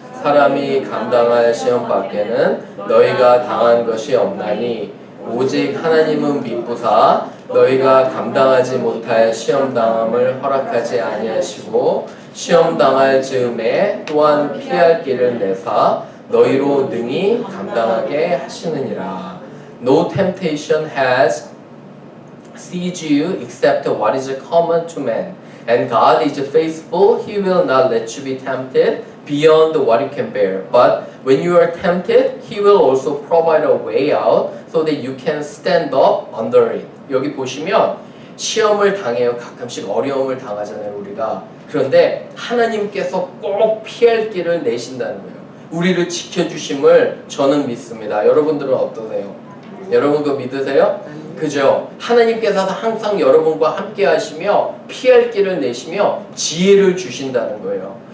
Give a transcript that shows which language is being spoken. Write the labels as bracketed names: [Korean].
[Korean] 사람이 감당할 시험 밖에는 너희가 당한 것이 없나니 오직 하나님은 미쁘사 너희가 감당하지 못할 시험당함을 허락하지 아니하시고 시험당할 즈음에 또한 피할 길을 내사 너희로 능히 감당하게 하시느니라. [English] No temptation has seized you except what is common to man. And God is faithful. He will not let you be tempted beyond what you can bear. But when you are tempted, He will also provide a way out so that you can stand up under it. [Korean] 여기 보시면 시험을 당해요. 가끔씩 어려움을 당하잖아요, 우리가. 그런데 하나님께서 꼭 피할 길을 내신다는 거예요. 우리를 지켜주심을 저는 믿습니다. 여러분들은 어떠세요? 여러분 그거 믿으세요? 그죠? 하나님께서 항상 여러분과 함께 하시며 피할 길을 내시며 지혜를 주신다는 거예요.